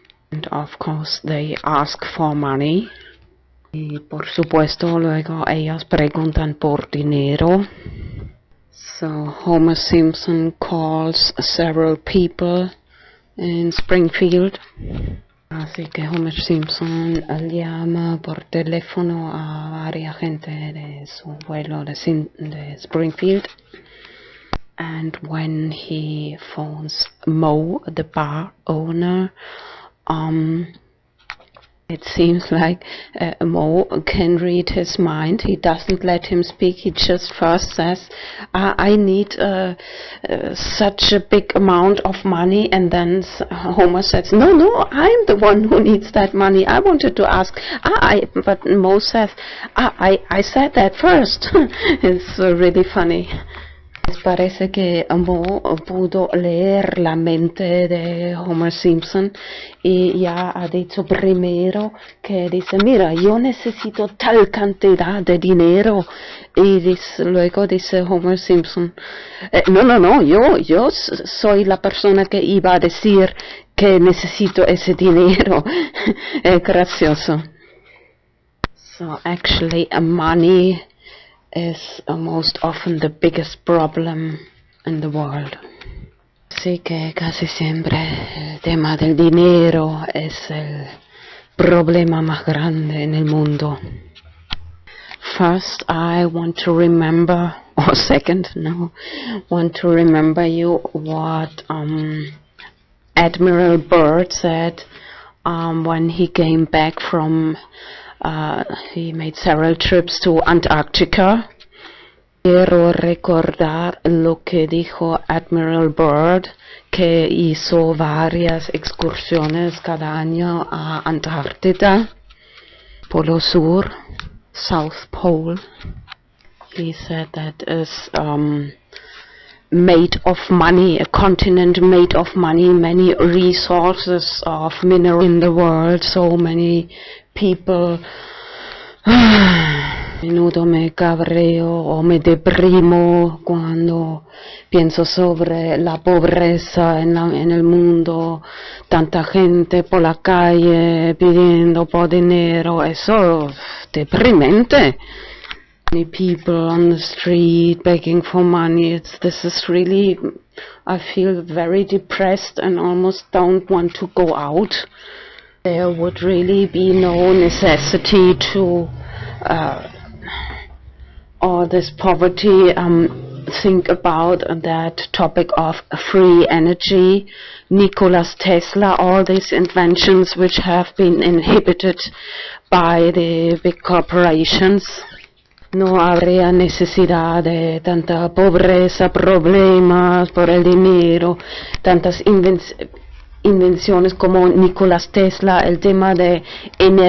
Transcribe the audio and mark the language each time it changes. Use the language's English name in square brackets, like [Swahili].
[English] And of course they ask for money. [Spanish] Y por supuesto luego ellos preguntan por dinero. [English] So Homer Simpson calls several people in Springfield. [Spanish] Así que Homer Simpson llama por teléfono a varias gente de su vuelo de Springfield. [English] And when he phones Mo, the bar owner, it seems like Mo can read his mind. He doesn't let him speak. He just first says, I need such a big amount of money. And then Homer says, no, I'm the one who needs that money. I wanted to ask. But Mo says, I said that first. It's really funny. [Spanish] Parece que Mo pudo leer la mente de Homer Simpson y ya ha dicho primero que dice, mira, yo necesito tal cantidad de dinero, y luego dice Homer Simpson, no, yo soy la persona que iba a decir que necesito ese dinero. Gracioso. [English] So actually money is most often the biggest problem in the world. [Spanish] Así que casi siempre el tema del dinero es el problema más grande en el mundo. [English] First, I want to remember, or second, no, want to remember you what Admiral Byrd said when he came back from he made several trips to Antarctica. [Spanish] Quiero recordar lo que dijo Admiral Byrd, que hizo varias excursiones cada año a Antártida, Polo Sur, [English] South Pole. He said that is made of money, a continent made of money, many resources of minerals in the world, so many people. [Spanish] A menudo me cabreo o me deprimo cuando pienso sobre la pobreza en el mundo, tanta gente por la calle pidiendo por dinero, eso es deprimente. [English] Many people on the street begging for money. This is really, I feel very depressed and almost don't want to go out. There would really be no necessity to all this poverty. Think about that topic of free energy, Nikola Tesla, all these inventions which have been inhibited by the big corporations. [Spanish] No habría necesidad de tanta pobreza, problemas por el dinero, tantas invenciones como Nikola Tesla, el tema de energía.